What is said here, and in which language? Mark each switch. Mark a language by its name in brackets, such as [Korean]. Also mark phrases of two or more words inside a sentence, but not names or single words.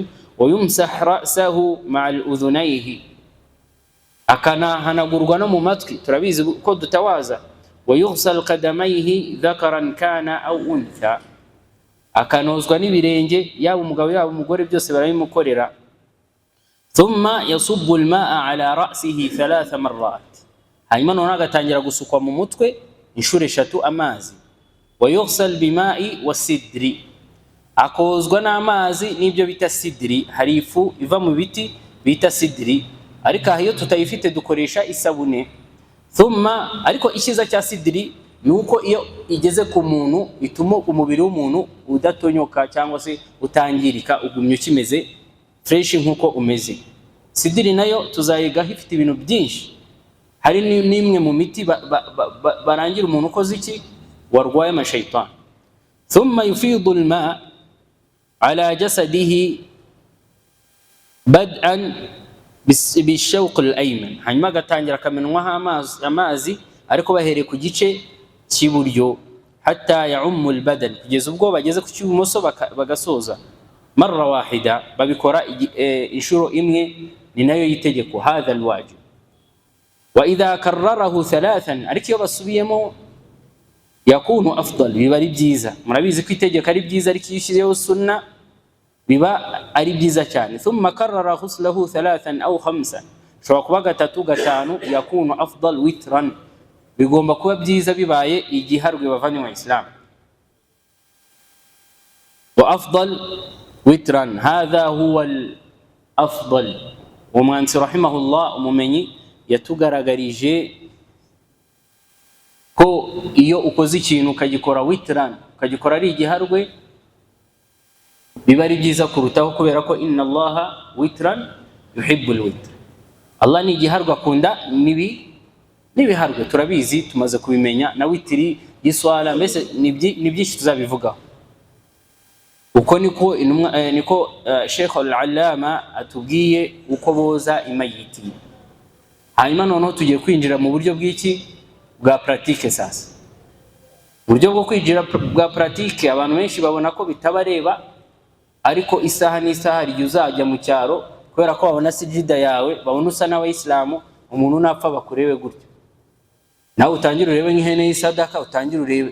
[Arabic] ويمسح رأسه مع أذنيه, [Kinyarwanda] akanahanagurwa no mu matwi, turabizi ko dutawaza. [Arabic] ويغسل قدميه ذكرا كان أو أنثى, [Kinyarwanda] akanozwa n'ibirenge, yaba umugabo yaba umugore byose barabimukorera. [Arabic] ثم يصب الماء على رأسه 3 مرات, [Kinyarwanda] hanyuma none agatangira gusukwa mu mutwe inshuro 3 amazi. [Arabic] ويغسل بماء وسدر, [Kinyarwanda] akozwa n'amazi n'ibyo bita sidri. Hari ifu iva mu biti bita sidri, ariko iyo tutayifite dukoresha isabune. Thumma ariko ikiza cya sidiri nuko iyo igeze ku muntu ituma umubiri w'umuntu udatonyoka cyangwa se utangirika, ugumye ukimeze fresh nkuko umeze. Sidiri nayo tuzayigaho ifite ibintu byinshi. Hari nimwe mu miti barangira umuntu ukoze iki warwaye amashaytan. [Arabic] ثم يفيض الماء على جسده بدءا بشق الأيمن, [Kinyarwanda] hanyuma gatangira akamenwaho amazi ariko bahereye ku gice cy'iburyo, [Arabic] حتى يعم البدن, [Kinyarwanda] kugeza ubwo bageze ku cy'ibumoso bagasoza. [Arabic] مرة واحدة, [Kinyarwanda] babikora inshuro imwe, ni nayo yitegeko. [Arabic] هذا الواجب. وإذا كرره ثلاثا, [Kinyarwanda] ariko iyo basubiyemo [Arabic] يكون أفضل, [Kinyarwanda] biba ari byiza. Murabizi ko itegeko ari byiza, ariko iyo ushyizeho sunna biba ari byiza cyane. [Arabic] ثم كرر غسله ثلاثا أو خمسا, [Kinyarwanda] shobora kuba gatatu gatanu, [Arabic] يكون أفضل وترا, [Kinyarwanda] bigomba kuba byiza bibaye igiharwe bavanye mu Islam. [Arabic] وأفضل وترا، هذا هو الأفضل. [Kinyarwanda] Umwansi rahimahullah, umumenyi, yatugaragarije ko iyo ukoze ikintu ukagikora witran, ukagikora ari igiharwe, biba ari byiza kurutaho, kubera ko [Arabic] إن الله وتر يحب الوتر. [Kinyarwanda] Allah ni igiharwe akunda nibiharwe, turabizi tumaze kubimenya. Na witiri y'iswala mbese ni byinshi tuzabivugaho. Uko niko Sheikh al-Allama atubwiye uko boza imayiti. Hanyuma noneho tugiye kwinjira mu buryo bw'iki bwa pratique. Sasa uburyo bwo kwinjira bwa pratique abantu benshi babona ko bitabareba, ariko isaha n'isaha rigiye uzajya mu cyaro, kubera ko babona sijida yawe, babona usa n'abayisilamu, umuntu napfa bakurebe gutyo, nawe utangira urebe nk'ihene y'isadaka, utangira urebe.